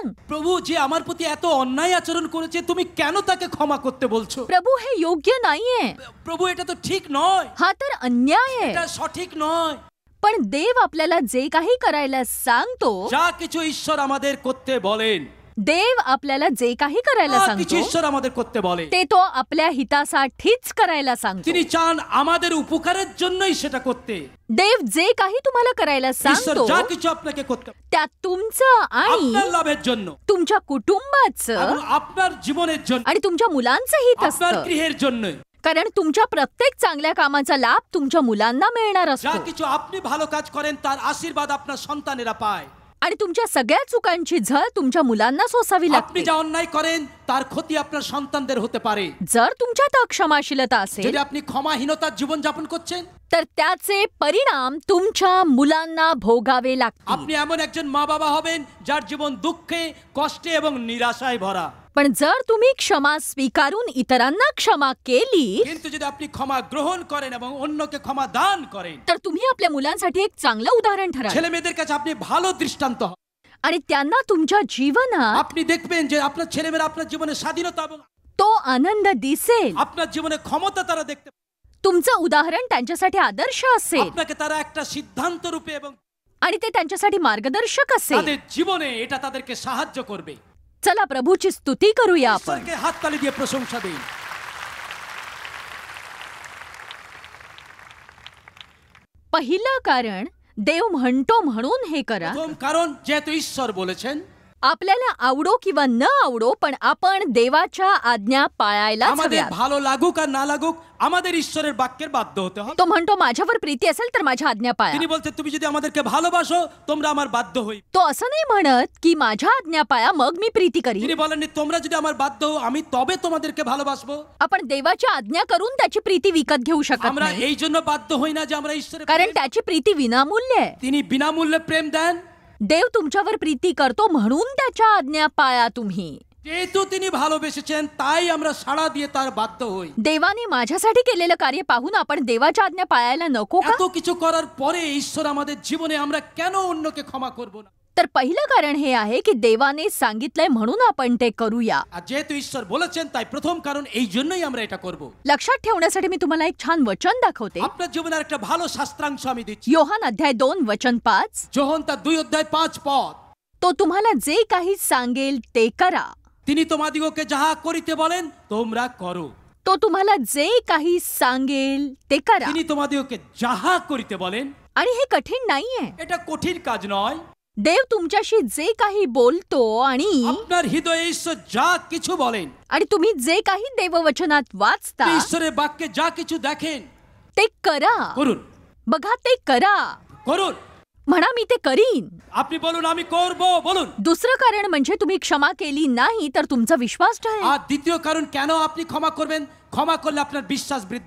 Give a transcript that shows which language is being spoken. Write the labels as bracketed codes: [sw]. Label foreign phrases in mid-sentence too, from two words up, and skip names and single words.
[bn] প্রভু যে আমার প্রতি এত অন্যায় আচরণ করেছে তুমি কেন তাকে ক্ষমা করতে বলছো? [mr] प्रभू हे योग्य नाहीये. [bn] প্রভু এটা তো ঠিক নয়, [mr] हा तर अन्याय आहे. [bn] এটা সঠিক নয়. [mr] पण देव आपल्याला जे काही करायला सांगतो, [bn] যা কিছু ঈশ্বর আমাদের করতে বলেন, [mr] देव आपल्याला जे काही करायला [bn] যা কিছু [mr] सांगतो [bn] ঈশ্বর আমাদের করতে বলে [mr] ते तो आपल्या हितासाठीच करायला सांगतो. [bn] তিনি চান আমাদের উপকারের জন্যই সেটা করতে. [mr] देव जे काही तुम्हाला करायला [bn] ঈশ্বর [mr] सांगतो [bn] যা কিছু আপনাকে করতে [mr] त्यात तुमचं आणि [bn] আপনার লাভের জন্য [mr] तुमच्या कुटुंबाचं [bn] এবং আপনার জীবনের জন্য, [mr] आणि तुमच्या मुलांचं हित [bn] আপনার [mr] असतं. [bn] গৃহের জন্য. [mr] कारण तुमच्या प्रत्येक चांगल्या कामाचा लाभ तुमच्या मुलांना मिळणार [bn] যা [mr] असतो. [bn] কিছু আপনি ভালো কাজ করেন তার আশীর্বাদ আপনার সন্তানেরা পায়. [mr] आणि तुमच्या सगळ्या चुकांची झळ तुमच्या मुलांना सोसावी [bn] আপনি [mr] लागते. [bn] যা অন্যায় করেন তার ক্ষতি আপনার সন্তানদের হতে পারে. [mr] जर तुमच्यात अक्षमाशीलता असेल [bn] যদি আপনি ক্ষমাহীনতার জীবন যাপন করছেন [mr] तर त्याचे परिणाम तुमच्या मुलांना भोगावे लागतील. [bn] আপনি এমন একজন মা বাবা হবেন যার জীবন দুঃখে, কষ্টে এবং নিরাশায় ভরা. [mr] पण जर तुम्ही क्षमा स्वीकारून इतरांना क्षमा केली [bn] কিন্তু যদি আপনি ক্ষমা গ্রহণ করেন এবং অন্যকে ক্ষমা দান করেন [mr] तर तुम्ही आपल्या मुलांसाठी एक चांगलं उदाहरण ठराल. [bn] ছেলে মেয়েদের কাছে আপনি ভালো দৃষ্টান্ত হন. [mr] आणि त्यांना तुमच्या जीवनात [bn] আপনি দেখবেন যে আপনার ছেলেমেয়েরা আপনার জীবনে স্বাধীনতা এবং [mr] तो आनंद दिसेल. [bn] আপনার জীবনে ক্ষমতা তারা দেখতে পাবে. [mr] तुमचं उदाहरण त्यांच्यासाठी आदर्श असेल [bn] আপনাকে তারা একটা সিদ্ধান্ত রূপে এবং [mr] आणि ते त्यांच्यासाठी मार्गदर्शक असेल. [bn] তাদের জীবনে এটা তাদেরকে সাহায্য করবে. [mr] चला प्रभूची स्तुती करूया आपण. [bn] ঈশ্বরকে হাততালি দিয়ে প্রশংসা দিন. [mr] पहिलं कारण देव म्हणतो म्हणून हे करा. [bn] প্রথম কারণ যেহেতু ঈশ্বর বলেছেন [mr] आपल्याला आवडो किंवा न आवडो, पण आपण देवाच्या आज्ञा पाळायलाच [bn] আমাদের [mr] हव्यात। [bn] ভালো লাগুক আর না লাগুক আমাদের ঈশ্বরের বাক্যের বাধ্য হতে হবে। [mr] तो म्हणतो माझ्यावर प्रीती असेल तर माझ्या आज्ञा पाळा। [bn] তিনি বলতে তুমি যদি আমাদেরকে ভালোবাসো তোমরা আমার বাধ্য হই। [mr] तो असं नाही म्हणत की माझ्या आज्ञा पाळा मग मी प्रीती [bn] তিনি [mr] करीन। [bn] বলেননি তোমরা যদি আমার বাধ্য হও আমি তবে তোমাদেরকে ভালোবাসবো। [mr] आपण देवाची आज्ञा करून त्याची प्रीती विकत घेऊ शकत [bn] আমরা [mr] नाही, [bn] এই জন্য বাধ্য হই না যে আমরা ঈশ্বরের [mr] कारण त्याची प्रीती विनामूल्य आहे। [bn] তিনি বিনামূল্যে প্রেম দেন। [mr] देव तुमच्यावर प्रीती करतो म्हणून त्याच्या आज्ञा पाळा तुम्ही। [bn] যেহেতু তিনি ভালোবেসেছেন তাই আমরা সাড়া দিয়ে তার বাধ্য হই। [mr] देवाने माझ्यासाठी केलेलं कार्य पाहून आपण देवाच्या आज्ञा पाळायला नको का? [bn] এত কিছু করার পরে ঈশ্বর আমাদের জীবনে আমরা কেন অন্যকে ক্ষমা করব না? [mr] तर पहिलं कारण हे आहे की देवाने सांगितलंय म्हणून आपण ते करूया। [bn] আর যেহেতু ঈশ্বর বলেছেন তাই প্রথম কারণ এই জন্যই আমরা এটা করব। [mr] लक्षात ठेवण्यासाठी मी तुम्हाला एक छान वचन दाखवते। [bn] আপনার জীবনে একটা ভালো শাস্ত্রাংশ আমি দিচ্ছি। [mr] योहान अध्याय 2 वचन 5। [bn] যোহন তার 2 অধ্যায় 5 পদ। [mr] तो तुम्हाला जे काही सांगेल ते करा। [bn] তিনি তোমাদিগকে যাহা করিতে বলেন তোমরা করো। [mr] तो तुम्हाला जे काही सांगेल ते करा। [bn] তিনি তোমাদিগকে যাহা করিতে বলেন, [mr] आणि हे कठीण नाहीये। [bn] এটা কঠিন কাজ নয়। [mr] देव तुमच्याशी जे काही बोलतो आणि [bn] আপনার হৃদয়ে ঈশ্বর যা কিছু বলেন, [mr] तुम्ही जे काही देववचनात वाचता [bn] ঈশ্বরের বাক্যে যা কিছু দেখেন [mr] ते करा। [bn] করুন, [mr] बघा ते करा। [bn] করুন। [mr] म्हणा मी ते करीन। [bn] আপনি বলুন আমি করব, বলুন। [mr] दुसरं कारण म्हणजे तुम्ही क्षमा केली नाही तर तुमचा विश्वास ढळेल। [bn] আর দ্বিতীয় কারণ কেন আপনি ক্ষমা করবেন? ক্ষমা করলে আপনার বিশ্বাস বৃদ্ধি পাবে।